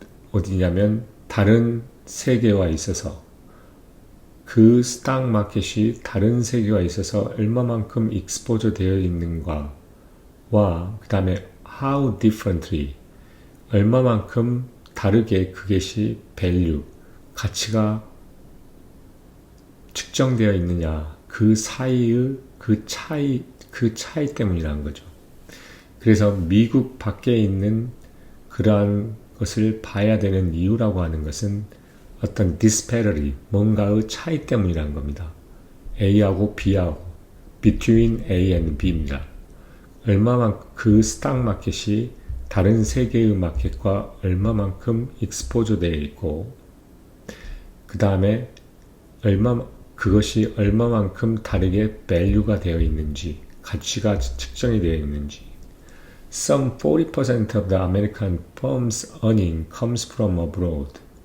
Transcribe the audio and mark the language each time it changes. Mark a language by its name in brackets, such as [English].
[Korean] 어디냐면 다른 세계와 있어서 그 스탁 마켓이 다른 세계와 있어서 얼마만큼 익스포저 되어 있는가와 그 다음에 [English] how differently [Korean] 얼마만큼 다르게 그것이 value 가치가 측정되어 있느냐 그 사이의 그 차이 때문이라는 거죠. 그래서 미국 밖에 있는 그러한 것을 봐야 되는 이유라고 하는 것은 어떤 disparity, 뭔가의 차이 때문이라는 겁니다. A하고 B하고 [English] between A and B [Korean] 입니다. 얼마만큼 그 스탁 마켓이 다른 세계의 마켓과 얼마만큼 익스포저 되어 있고 그 다음에 그것이 얼마만큼 다르게 value가 되어 있는지 가치가 측정이 되어 있는지 [English] Some 40% of the American firms' earning comes from abroad.